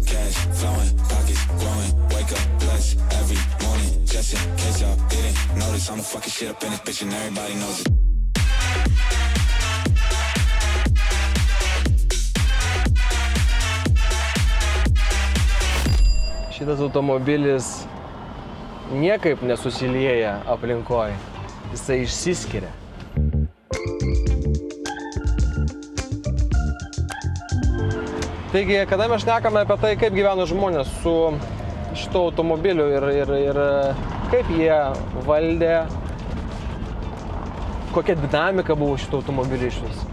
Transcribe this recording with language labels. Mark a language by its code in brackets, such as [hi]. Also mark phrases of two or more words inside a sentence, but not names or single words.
[en] Cash flowing, pockets growing, wake up blessed every morning. Just in case y'all didn't notice, I'm the fucking shit up in this bitch and everybody knows it. [lt] Šitas automobilis niekaip nesusilieja aplinkoje, jisai išsiskiria. Taigi, kada mes šnekame apie tai, kaip gyvena žmonės su šito automobiliu ir kaip jie valdė, kokia dinamika buvo šito automobilio iš vis.